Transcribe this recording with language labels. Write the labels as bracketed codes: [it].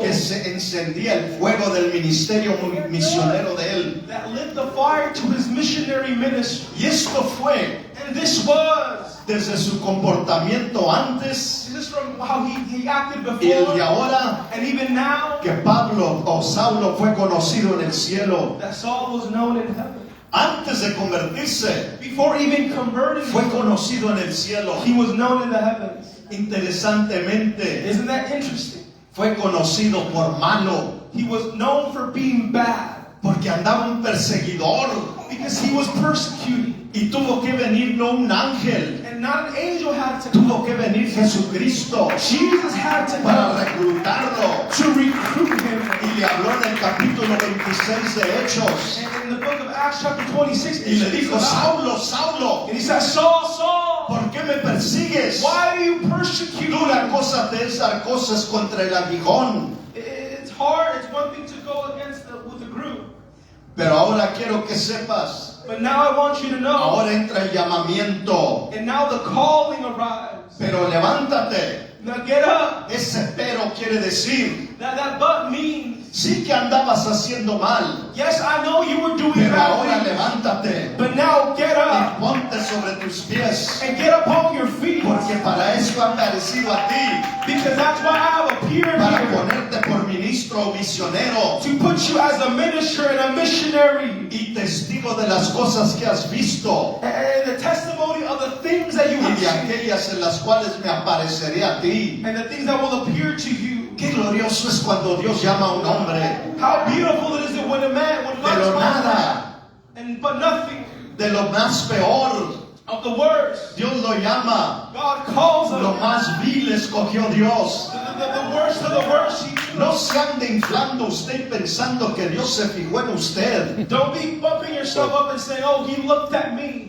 [es] que se encendía el fuego del ministerio misionero de él. [en] that lit the fire to his missionary ministry. [es] Y esto fue [en] And this was, [es] desde su comportamiento antes [en] this is from how he acted [es] y el de [en] before, [es] ahora [en] and even now, [es] que Pablo o Saulo fue conocido en el cielo. [en] that Saul was known in heaven. [es] Antes de convertirse, [en] Before even converting, [es] fue conocido en el cielo. [en] he was known in the heavens. [es] Interesantemente, [en] Isn't that interesting? [es] fue conocido por malo, [en] He was known for being bad [es] porque andaba un perseguidor [en] because he was persecuting. [es] y tuvo que venir no un ángel, [en] And not an angel had to [es] tuvo que venir Jesucristo [en] Jesus had to [es] para [en] come [es] reclutarlo. [en] to recruit him. [es] Y le habló en el capítulo 26 de Hechos [en] And in the book of Acts chapter 26, [es] y le dijo: Saulo, Saulo, [en] and he said, Saul, Saul, [es] ¿por qué me persigues? [en] why are you persecuting [es] Dura [en] me? [es] cosa te es dar cosas contra el aguijón. [en] It's hard. It's one thing to go against with a group. [es] Pero ahora quiero que sepas, [en] But now I want you to know, [es] ahora entra el llamamiento. [en] and now the calling arrives. [es] Pero levántate. [en] Now get up. [es] Ese pero quiere decir, [en] That but means, [es] sí que andabas haciendo mal, [en] yes, I know you were doing [es] pero ahora [en] bad things, [es] levántate [en] but now get [es] y [en] up [es] ponte sobre tus pies, [en] and get up on your feet, [es] porque para eso ha aparecido a ti, [en] because that's why I have appeared [es] para [en] here, [es] ponerte por ministro o misionero [en] to put you as a minister and a missionary, [es] y testigo de las cosas que has visto [en] and the testimony of the things that you [es] y [en] have [es] de aquellas en las cuales me apareceré a ti. [en] and the things that will appear to you. [es] Qué glorioso es cuando Dios llama a un hombre [en] How beautiful it is that when [es] de [en] God [es] lo [en] calls [es] nada, [en] and but nothing [es] de lo más peor. [en] of the worst. [es] Dios lo llama. [en] God calls them. [es] Lo más vil escogió Dios. [en] The worst of the worst. [es] No se ande inflando usted pensando que Dios se fijó en usted, [en] Don't be bumping yourself up and saying, oh, he looked at me.